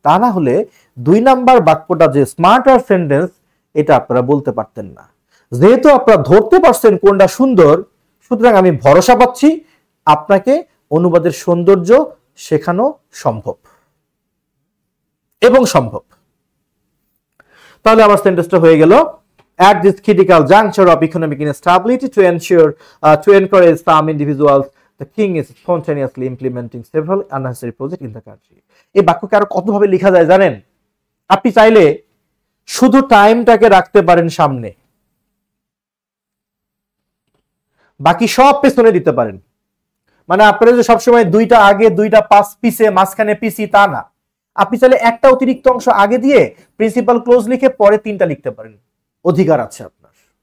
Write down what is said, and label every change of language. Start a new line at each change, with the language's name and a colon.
Bangla: তা না হলে 2 নাম্বার বাক্যটা যে স্মার্টার সেন্টেন্স, এটা আপনারা বলতে পারতেন না। যেহেতু আপনারা ধরতে পারছেন কোনটা সুন্দর, সুতরাং আমি ভরসা পাচ্ছি আপনাকে অনুবাদের সৌন্দর্য শেখানো সম্ভব এবং সম্ভব। তাহলে আমার সেন্টেন্সটা হয়ে গেল,
English: at this critical juncture of economic instability to encourage some individuals, the king is spontaneously implementing several unnecessary projects in the country.
Bangla: এই বাক্যকে আরো কতভাবে লেখা যায় জানেন? আপনি চাইলে শুধু টাইমটাকে রাখতে পারেন সামনে, বাকি সব পেছনে দিতে পারেন। মানে আপনারা যে সবসময় 2টা আগে 2টা পাস পিছে মাঝখানে পিছি, তা না। আপনি চাইলে একটা অতিরিক্ত অংশ আগে দিয়ে প্রিন্সিপাল ক্লোজ লিখে পরে 3টা লিখতে পারেন, অধিকার আছে আপনার।